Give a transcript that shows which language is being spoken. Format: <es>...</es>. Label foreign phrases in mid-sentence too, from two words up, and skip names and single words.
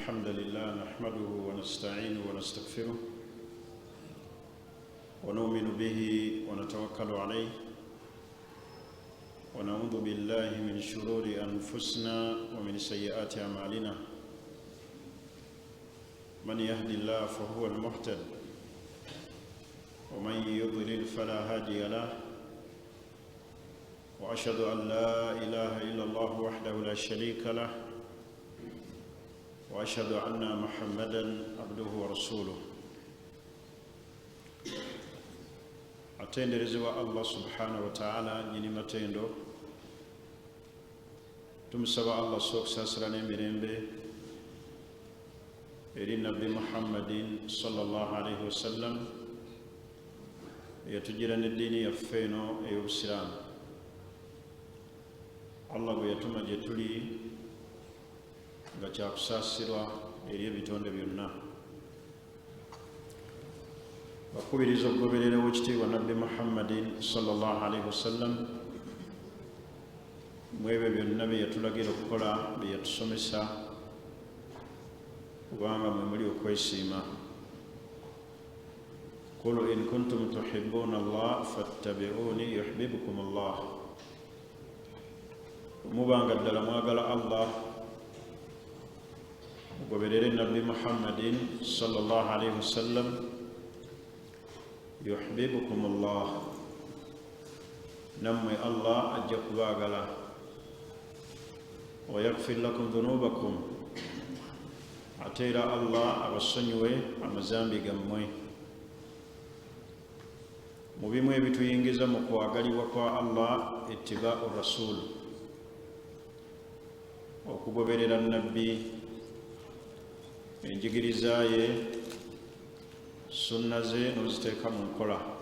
<ar>الحمد لله نحمده ونستعينه ونستغفره ونؤمن به ونتوكل عليه ونعوذ بالله من شرور أنفسنا ومن سيئات أعمالنا من يهد الله فهو المهتد ومن يضلل فلا هادي له وأشهد أن لا إله إلا الله وحده لا شريك له وأشهد أن محمدًا عبده ورسوله</ar> <lg>atenderezebwa Allah</lg> <ar>سبحانه وتعالى</ar> <lg>nyini matendo tumusaba Allah sokusasira n'emirembe eri nabbi Muhammadin</lg> <ar>صلى الله عليه وسلم</ar> <lg>yatugira n'eddiini yaffe eno ey'obusiraamu. Allah bwe yatuma gye tuli nga kyakusaasirwa eri ebitonde byonna. Bakubiriza okugoberera w'ekitiibwa nabbi Muhammadin</lg> <ar>صلى الله عليه وسلم</ar> <lg>mu ebyo byonna bye yatulagira okukola bye yatusomesa kubanga mwe muli okwesiima.</lg> <ar>قل إن كنتم تحبون الله فاتبعوني يحببكم الله.</ar> <lg>Mubanga ddala mwagala Allah mugoberere nabbi Muhammadin</lg> <ar>صلى الله عليه وسلم يحببكم الله,</ar> <lg>nammwe Allah ajja kubaagala.</lg> <ar>ويغفر لكم ذنوبكم,</ar> <lg>ate era Allah abasonyiwe amazambi gammwe. Mu bimu ebituyingiza mu kwagalibwa kwa Allah</lg> <ar>اتباع الرسول,</ar> <lg>okugoberera nabbi, enjigiriza ye, sunna ze n'oziteeka mu nkola.</lg>